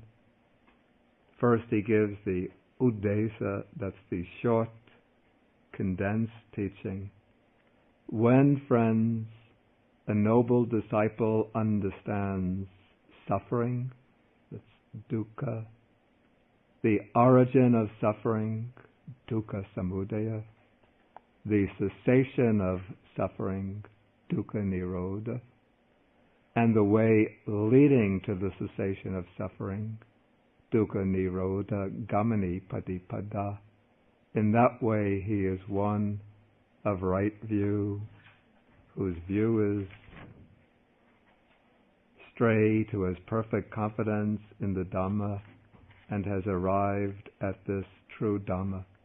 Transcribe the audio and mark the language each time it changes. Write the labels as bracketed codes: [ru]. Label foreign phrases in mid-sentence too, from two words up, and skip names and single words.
[en] First he gives the Uddesa, that's the short, condensed teaching. When, friends, a noble disciple understands suffering, that's dukkha, the origin of suffering, [pi] dukkha samudaya, [en] the cessation of suffering, [pi] dukkha nirodha, [en] and the way leading to the cessation of suffering, [pi] dukkha nirodha gamani patipada. [en] In that way he is one of right view, whose view is straight, who has perfect confidence in the Dhamma, and has arrived at this true Dhamma.